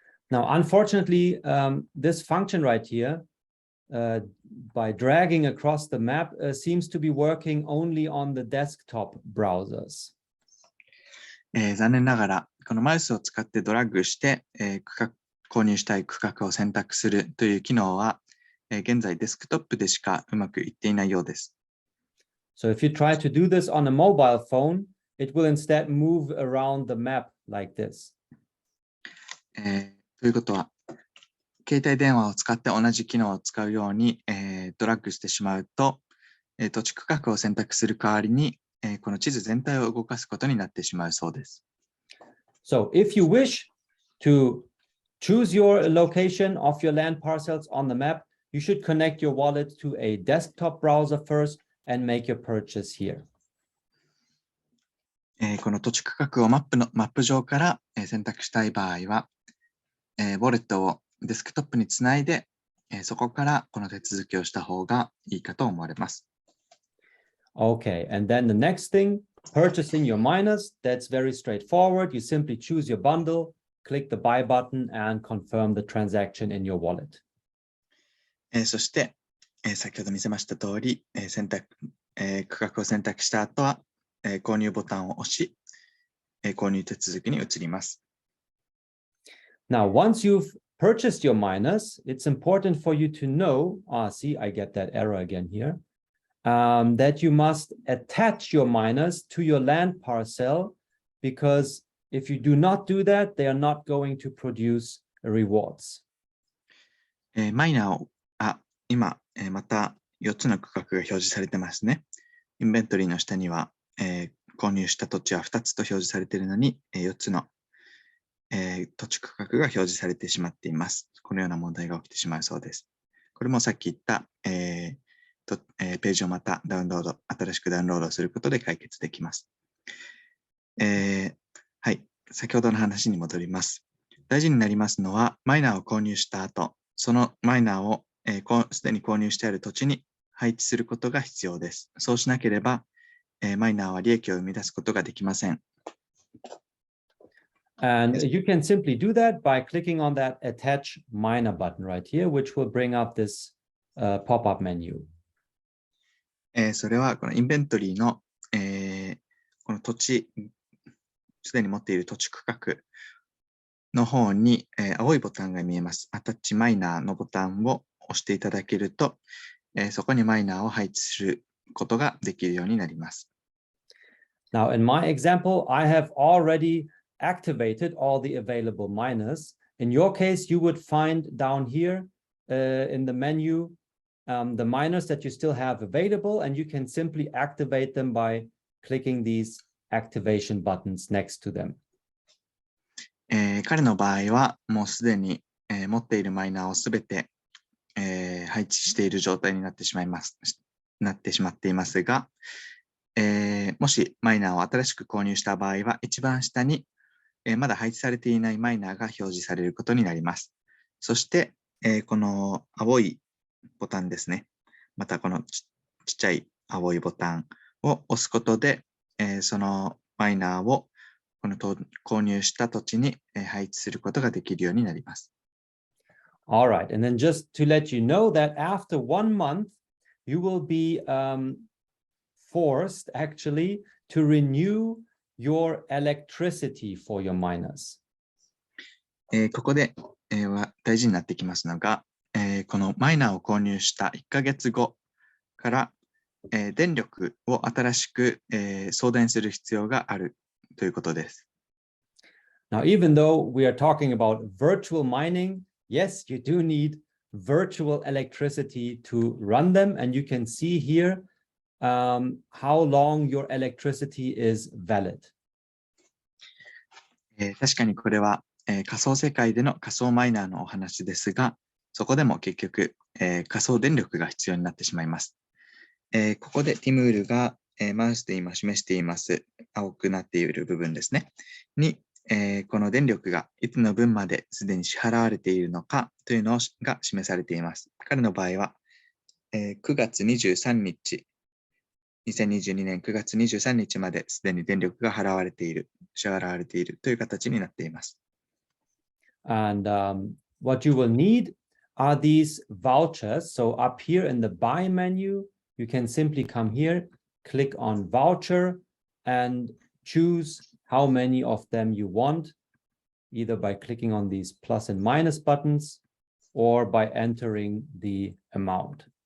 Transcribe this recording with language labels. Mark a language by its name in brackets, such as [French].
[English] Now, unfortunately, this function right here, by dragging across the map, seems to be working only on the desktop browsers. [Japanese] 残念ながら、このマウスを使ってドラッグして、購入したい区画を選択するという機能は、現在デスクトップでしかうまくいっていないようです。 [English] So if you try to do this on a mobile phone, it will instead move around the map like this. [Japanese] ということは、携帯電話を使って同じ機能を使うように、ドラッグしてしまうと、土地区画を選択する代わりに、この地図全体を動かすことになってしまうそうです。 [English] So if you wish to choose your location of your land parcels on the map, you should connect your wallet to a desktop browser first and make your purchase here. [Japanese] この土地区画をマップ上から選択したい場合は、ウォレットをデスクトップにつないで、そこからこの手続きをした方がいいかと思われます。 [English] Okay, and then the next thing, purchasing your miners, that's very straightforward. You simply choose your bundle, click the buy button, and confirm the transaction in your wallet. [Japanese] そして、先ほど見せました通り、区画を選択した後は、購入ボタンを押し、購入手続きに移ります。 [English] Now, once you've purchased your miners, it's important for you to know, see, I get that error again here, that you must attach your miners to your land parcel, because if you do not do that, they are not going to produce rewards. [Japanese] マイナーを、今、また4つの区画が表示されてますね。インベントリーの下には、購入した土地は2つと表示されているのに、4つの、土地区画が表示されてしまっています。このような問題が起きてしまうそうです。これもさっき言った、ページをまた新しくダウンロードすることで解決できます。はい、先ほどの話に戻ります。大事になりますのは、マイナーを購入した後、そのマイナーをすでに購入してある土地に配置することが必要です。そうしなければ、マイナーは利益を生み出すことができません。 [English] And you can simply do that by clicking on that attach miner button right here, which will bring up this pop-up menu. [Japanese] それはこのインベントリーの、この土地、すでに持っている土地区画の方に、青いボタンが見えます。アタッチマイナーのボタンを押していただけると、そこにマイナーを配置することができるようになります。 [English] Now, in my example, I have already activated all the available miners. In your case, you would find down here in the menu the miners that you still have available, and you can simply activate them by clicking these activation buttons next to them. [Japanese] 彼の場合はもうすでに、持っているマイナーをすべて、配置している状態になってしまっていますが、もしマイナーを新しく購入した場合は、一番下に、まだ配置されていないマイナーが表示されることになります。そして、この青いボタンですね。またこのちっちゃい青いボタンを押すことで、そのマイナーをこの購入した土地に配置することができるようになります。 [English] All right, and then just to let you know that after 1 month, you will be forced actually to renew your electricity for your miners. [Japanese] ここで、大事になってきますのが、このマイナーを購入した1ヶ月後から、電力を新しく、送電する必要があるということです。 [English] Now, even though we are talking about virtual mining, yes, you do need virtual electricity to run them, and you can see here how long your electricity is valid. [Japanese] 確かにこれは、仮想世界での仮想マイナーのお話ですが、そこでも結局、仮想電力が必要になってしまいます。ここでティムールが、マウスで今示しています青くなっている部分ですね。に、この電力がいつの分まですでに支払われているのかというのが示されています。彼の場合は、9月23日、2022年9月23日まですでに電力が支払われているという形になっています。 [English] And what you will need are these vouchers. So up here in the buy menu, you can simply come here, click on voucher, and choose how many of them you want, either by clicking on these plus and minus buttons or by entering the amount.